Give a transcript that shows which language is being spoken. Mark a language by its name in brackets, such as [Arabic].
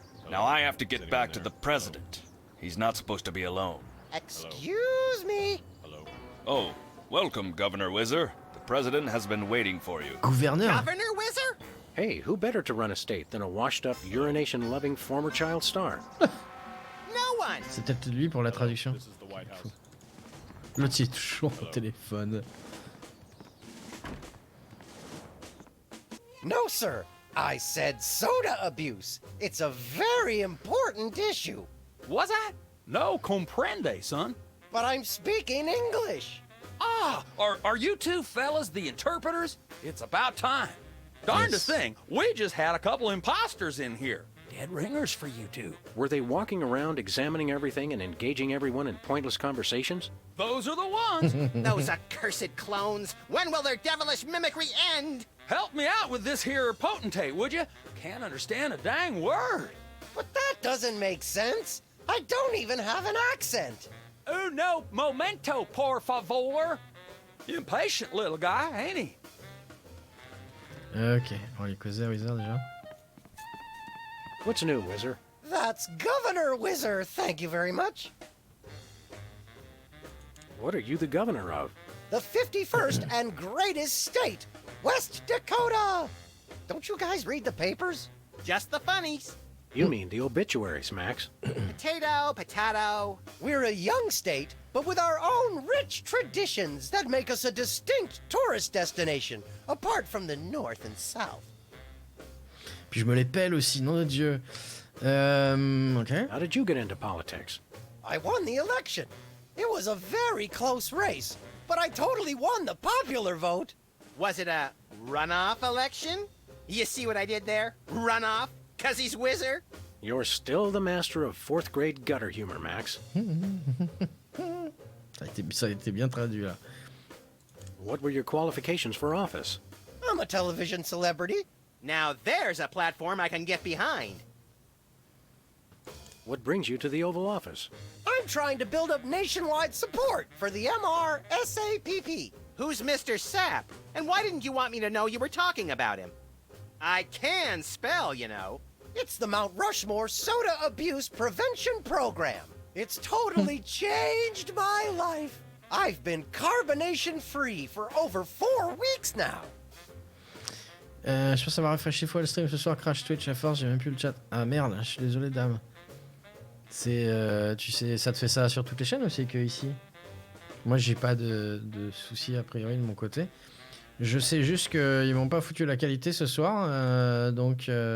[English] Now I have to get back to the president. He's not supposed to be alone. Excuse me. Oh, welcome, Governor Whizzer. The president has been waiting for you. [French] Gouverneur. [English] Governor Whizzer? Hey, who better to run a state than a washed-up, urination-loving former child star? No one. [French] C'est peut-être lui pour la traduction. L'autre il est toujours au téléphone. [English] No, sir. I said soda abuse. It's a very important issue. Was I? [Spanish] No comprende, [English] son. But I'm speaking English. Ah, are you two fellas the interpreters? It's about time. Darndest thing, we just had a couple imposters in here. Dead ringers for you two. Were they walking around examining everything and engaging everyone in pointless conversations? Those are the ones. Those accursed clones. When will their devilish mimicry end? Help me out with this here potentate, would you? Can't understand a dang word. But that doesn't make sense. I don't even have an accent. [Spanish] Uno momento, por favor. [English] Impatient little guy, ain't he? [French] Ok, on va lui causer à Wizard déjà. [English] What's new, Whizzer? That's Governor Whizzer, thank you very much. What are you the governor of? The 51st and greatest state, West Dakota. Don't you guys read the papers? Just the funnies. You mean the obituaries, Max. Potato, potato. We're a young state, but with our own rich traditions that make us a distinct tourist destination, apart from the north and south. [French] Puis je me les pèle aussi, nom de Dieu. Ok. [English] How did you get into politics? I won the election. It was a very close race, but I totally won the popular vote. Was it a runoff election? You see what I did there? Runoff? 'Cause he's Whizzer? You're still the master of 4th grade gutter humor, Max. [French] Ça a été bien traduit là. [English] What were your qualifications for office? I'm a television celebrity. Now there's a platform I can get behind. What brings you to the Oval Office? I'm trying to build up nationwide support for the MRSAPP. Who's Mr. Sapp? And why didn't you want me to know you were talking about him? I can spell, you know. It's the Mount Rushmore Soda Abuse Prevention Program. It's totally changed my life. I've been carbonation-free for over 4 weeks now. [French] Je pense avoir rafraîchi fois le stream ce soir, crash Twitch à force, j'ai même plus le chat. Ah merde, je suis désolé dame. C'est, tu sais, ça te fait ça sur toutes les chaînes aussi que ici? Moi j'ai pas de soucis a priori de mon côté. Je sais juste qu'ils m'ont pas foutu la qualité ce soir, donc